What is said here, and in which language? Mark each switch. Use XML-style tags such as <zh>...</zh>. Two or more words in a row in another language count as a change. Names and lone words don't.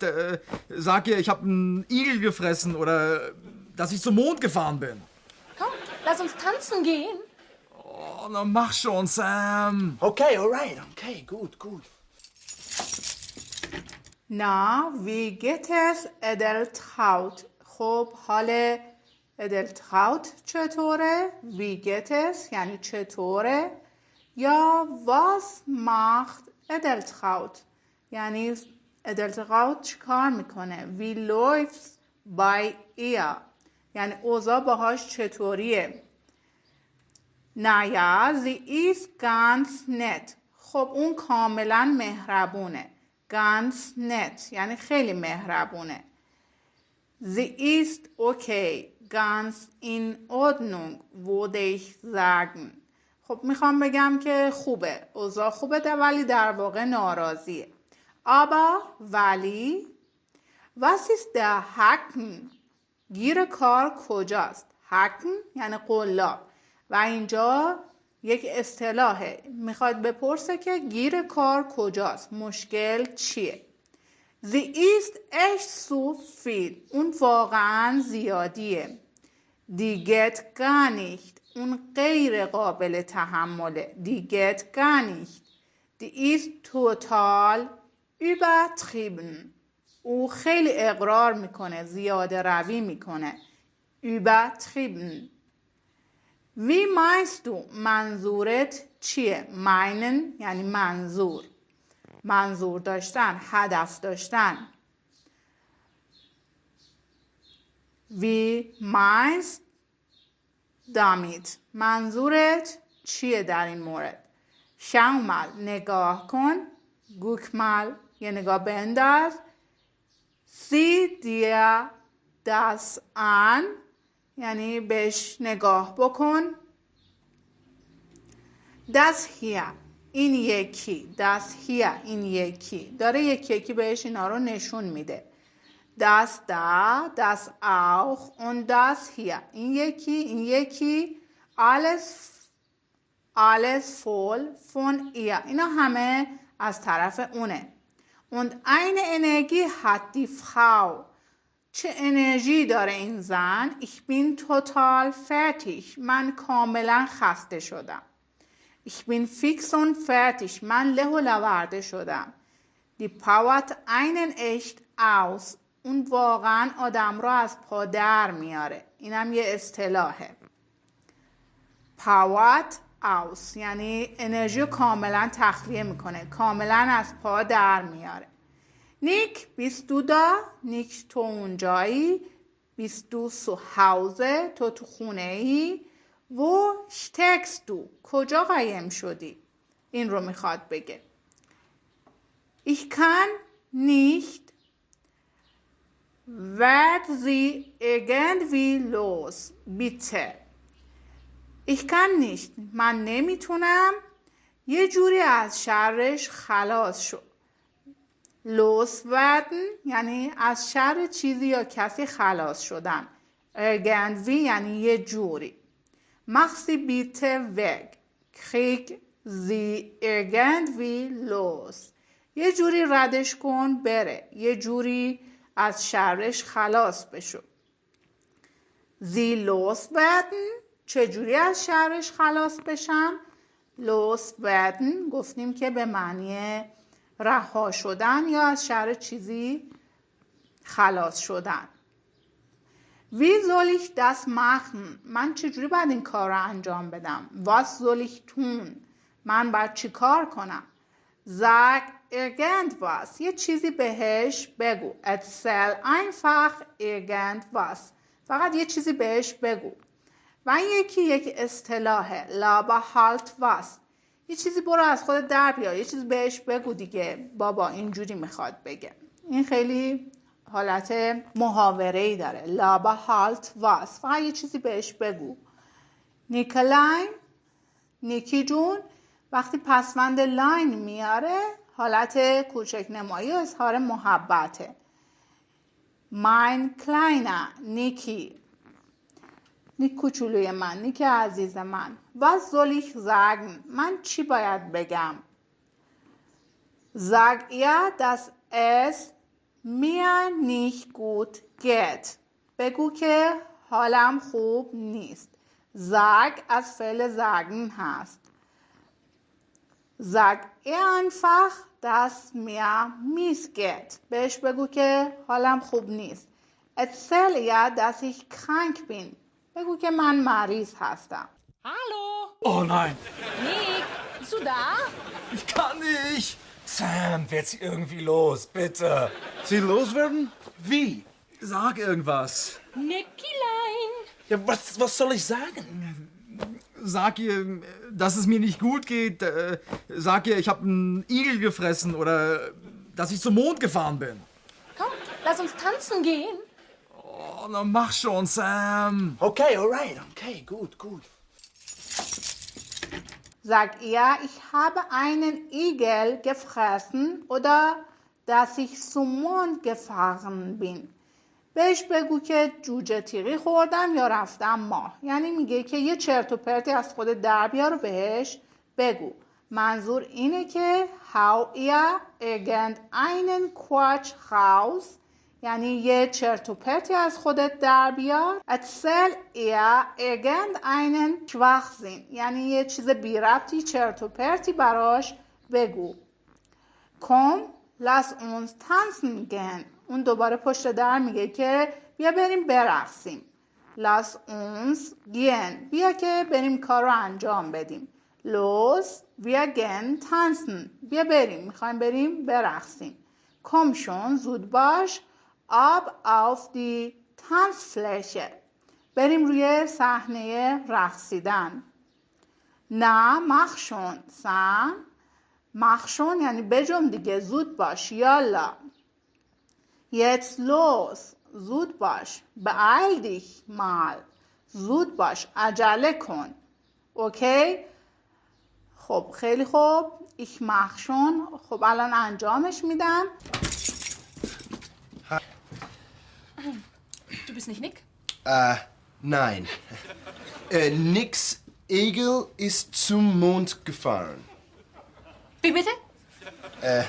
<de>Sag ihr, ich habe einen Igel gefressen oder dass ich zum Mond gefahren bin. Komm, lass uns tanzen gehen. Oh, na mach schon, Sam. Okay, alright. Okay, gut. Na, wie geht es Edeltraut؟</de> <fa>خب حال ادلتراوت چطوره؟</fa> <de>wie geht es</de> <fa>یعنی چطوره؟ یا</fa> <de>was macht Edeltraut</de> <fa>یعنی ادلتراوت چی کار میکنه؟</fa> <de>wie läuft's bei ihr</de> <fa>یعنی اوضاع باهاش چطوریه؟</fa> <de>naja, sie ist ganz nett.</de> <fa>خب اون کاملا مهربونه.</fa> <de>ganz nett</de> <fa>یعنی خیلی مهربونه.</fa> <de>Sie ist okay. ganz in Ordnung würde ich sagen.</de> <fa>خب میخوام بگم که خوبه. اوضاع خوبه ولی در واقع ناراضیه. aber ولی was ist der Haken؟ گیر کار کجاست؟ Haken یعنی قلاب و اینجا یک اصطلاحه، میخواد بپرسه که گیر کار کجاست، مشکل چیه.</fa> <de>Sie ist echt so viel</de> <fa>اون واقعا زیادیه.</fa> <de>Die geht gar nicht</de> <fa>اون غیر قابل تحمله.</fa> <de>Die geht gar nicht. Die ist total übertrieben</de> <fa>او خیلی اقرار میکنه، زیاده روی میکنه.</fa> <de>übertrieben. Wie meinst du</de> <fa>منظورت چیه؟ meinen یعنی منظور، منظور داشتن، هدف داشتن.</fa> <de>Wie meinst damit</de> <fa>منظورت چیه در این مورد؟</fa> <de>schau mal</de> <fa>نگاه کن.</fa> <de>guck mal</de> <fa>یه نگاه بنداز.</fa> <de>sieh dir das an</de> <fa>یعنی بهش نگاه بکن.</fa> <de>das hier</de> <fa>این یکی.</fa> <de>das hier</de> <fa>این یکی داره یکی یکی بهش اینا رو نشون میده.</fa> <de>das da das auch und das hier</de> <fa>این یکی این یکی.</fa> <de>alles voll von ihr</de> <fa>اینا همه از طرف اونه.</fa> <de>und eine Energie hat die Frau</de> <fa>چه انرژی داره این زن.</fa> <de>Ich bin total fertig.</de> <fa>من کاملا خسته شدم.</fa> <de>Ich bin fix und fertig.</de> <fa>من له و لورده شدم.</fa> <de>Die powert einen echt aus.</de> <fa>اون واقعا آدم را از پا در میاره. اینم یه اصطلاحه.</fa> <de>powert aus</de> <fa>یعنی انرژی رو کاملا تخلیه میکنه، کاملا از پا در میاره. نیک</fa> <de>bist du da؟</de> <fa>نیک تو اونجایی.</fa> <de>bist du zu Hause؟</de> <fa>تو تو خونه ای.</fa> <de>wo steckst du؟</de> <fa>کجا قایم شدی؟ این رو میخواد بگه.</fa> <de>Ich kann nicht werd sie irgendwie los bitte. Ich kann nicht</de> <fa>من نمیتونم یه جوری از شرش خلاص شو.</fa> <de>los werden</de> <fa>یعنی از شر چیزی یا کسی خلاص شدن. irgendwie یعنی یه جوری.</fa> <de>mach sie bitte weg. krieg sie irgendwie los.</de> <fa>یه جوری ردش کن بره. یه جوری از شرش خلاص بشو.</fa> <de>sie los werden</de> <fa>چجوری از شرش خلاص بشن؟</fa> <de>los werden</de> <fa>گفتیم که به معنی رها شدن یا از شر چیزی خلاص شدن.</fa> <de>wie soll ich das machen؟</de> <fa>من چجوری باید این کار رو انجام بدم؟</fa> <de>was soll ich tun؟</de> <fa>من باید چی کار کنم؟</fa> <de>sag irgendwas</de> <fa>یه چیزی بهش بگو.</fa> <de>erzähl einfach irgendwas</de> <fa>فقط یه چیزی بهش بگو. و این یک اصطلاحه.</fa> <de>laber halt was</de> <fa>یه چیزی برو از خودت در بیار، یه چیزی بهش بگو دیگه بابا اینجوری میخواد بگه. این خیلی حالت محاوره‌ای داره.</fa> <de>laber halt was</de> <fa>فقط یه چیزی بهش بگو. نیکلاین نیکی جون وقتی پسوند لاین میاره حالت کوچک نمایی و اظهار محبته.</fa> <de>mein kleiner</de> <fa>نیکی نیک کوچولوی من، نیک عزیز من.</fa> <de>was soll ich sagen؟</de> <fa>من چی باید بگم؟</fa> <de>sag ihr dass es mir nicht gut geht.</de> <fa>بگو که حالم خوب نیست. sag از فعل sagen هست.</fa> <de>sag ihr einfach dass mir missgeht.</de> <fa>بهش بگو که حالم خوب نیست.</fa> <de>erzähl ihr dass ich krank bin.</de> <fa>بگو که من مریض هستم.</fa> <de>Hallo. Oh nein. Nick, bist du da? Ich kann nicht. Sam, werd sie irgendwie los, bitte. Sie loswerden? Wie? Sag irgendwas. Nicklein. Ja, was soll ich sagen? Sag ihr, dass es mir nicht gut geht. Sag ihr, ich habe einen Igel gefressen oder dass ich zum Mond gefahren bin. Komm, lass uns tanzen gehen. Oh, na mach schon, Sam. Okay, alright. Okay, gut. Sag ihr, ich habe einen Igel gefressen oder dass ich zum Mond gefahren bin.</de> <fa>بهش بگو که جوجه تیغی خوردم یا رفتم ماه. یعنی میگه که یه چرت و پرتی از خود در بیار و بهش بگو. منظور اینه که</fa> <de>hau ihr irgendeinen Quatsch raus</de> <fa>یعنی یه چرت و پرتی از خودت در بیار.</fa> <de>erzähl ihr irgendeinen Schwachsinn</de> <fa>یعنی یه چیز بی ربطی چرت و پرتی براش بگو.</fa> <de>komm lass uns tanzen gehen.</de> <fa>اون دوباره پشت در میگه که بیا بریم برقصیم.</fa> <de>lass uns gehen</de> <fa>بیا که بریم کار رو انجام بدیم.</fa> <de>los wir gehen tanzen</de> <fa>بیا بریم میخوایم بریم برقصیم.</fa> <de>komm schon</de> <fa>زود باش</fa> <de>ab auf die Tanzfläche</de> <fa>بریم روی صحنه رقصیدن. نه</fa> <de>mach schon Sam mach schon</de> <fa>یعنی بجم دیگه زود باش. یالا</fa> <de>jetzt los</de> <fa>زود باش.</fa> <de>beeil dich mal</de> <fa>زود باش عجله کن. اوکی خب خیلی خوب.</fa> <de>ich mach schon</de> <fa>خب الان انجامش میدم.</fa> <de>Du bist nicht Nick? Nein. Nicks Igel ist zum Mond gefahren. Wie bitte?</de>